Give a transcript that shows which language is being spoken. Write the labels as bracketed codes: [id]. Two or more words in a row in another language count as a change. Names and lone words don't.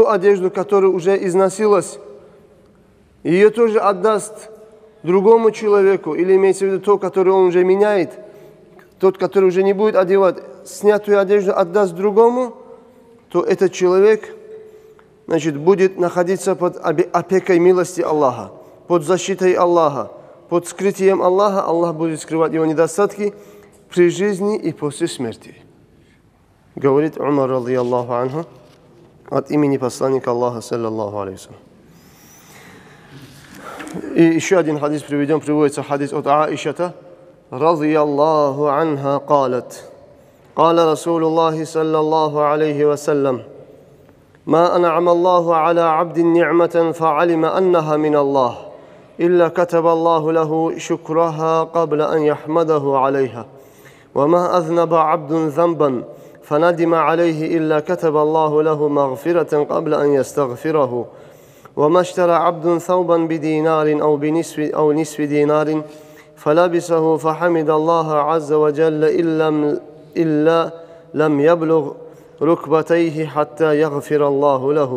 [ru] одежду, которая уже износилась, ее тоже отдаст другому человеку, или имеется в виду то, которое он уже меняет, тот, который уже не будет одевать, снятую одежду отдаст другому, то этот человек, значит, будет находиться под опекой милости Аллаха, под защитой Аллаха, под скрытием Аллаха. Аллах будет скрывать его недостатки при жизни и после смерти. Говорит Умар, [ar] رضي الله عنه, [ru] от имени посланника Аллаха, [ar] صلى الله عليه. [ru] И еще один хадис приводится хадис от Аишата, [ar] رضي الله عنها, قالت: قال رسول الله صلى الله عليه وسلم: ما أنعم الله على عبد نعمة فعلم أنها من الله إلا كتب الله له شكرها قبل أن يحمده عليها وما أذنب عبد ذنبا فندم عليه إلا كتب الله له مغفرة قبل أن يستغفره وما اشترى عبد ثوبا بدينار أو نصف دينار فلبسه فحمد الله عز وجل إلا لم يبلغ ركبتيه حتى يغفر الله له.